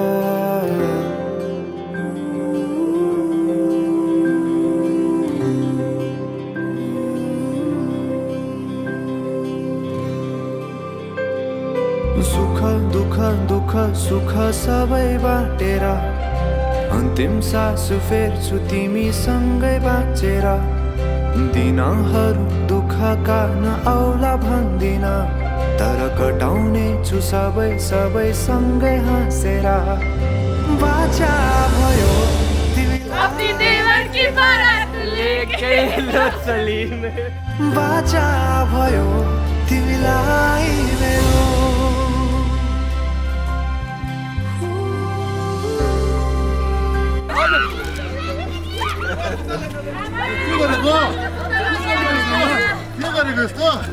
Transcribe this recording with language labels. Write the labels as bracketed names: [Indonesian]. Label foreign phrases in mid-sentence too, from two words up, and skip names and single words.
[Nepali] सुख दुःख दुःख सुख सबै बाटेर अन्तिम सास फेर्छु तिमीसँगै बाँचेर। दिनहरू दुःखका नआउला भन्दिन, तर कटाउने छु सबै सबै सँगै हाँसेर। बाचा भयो [Hindi] अपनी देवर की बारात लेके लो सलीम। [Nepali] बाचा भयो तिमीलाई मेरो के गरेको यस्तो?